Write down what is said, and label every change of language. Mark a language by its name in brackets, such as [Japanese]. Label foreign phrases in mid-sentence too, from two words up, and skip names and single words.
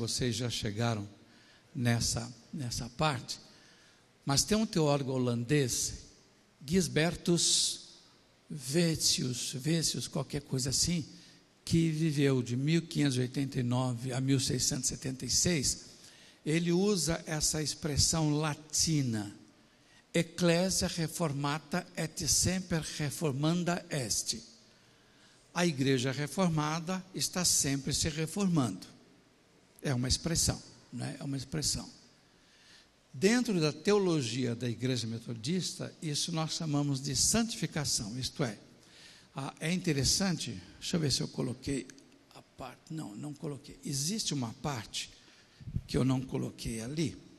[Portuguese] vocês já chegaram nessa parte, mas tem um teólogo holandês, Gisbertus Wessius, qualquer coisa assim, que viveu de 1589 a 1676, ele usa essa expressão latina, [Latin] Ecclesia reformata et semper reformanda est. [Portuguese] A igreja reformada está sempre se reformando. É uma expressão, né? É uma expressão. Dentro da teologia da igreja metodista, isso nós chamamos de santificação, isto é, é interessante, deixa eu ver se eu coloquei a parte, não coloquei, existe uma parte que eu não coloquei ali,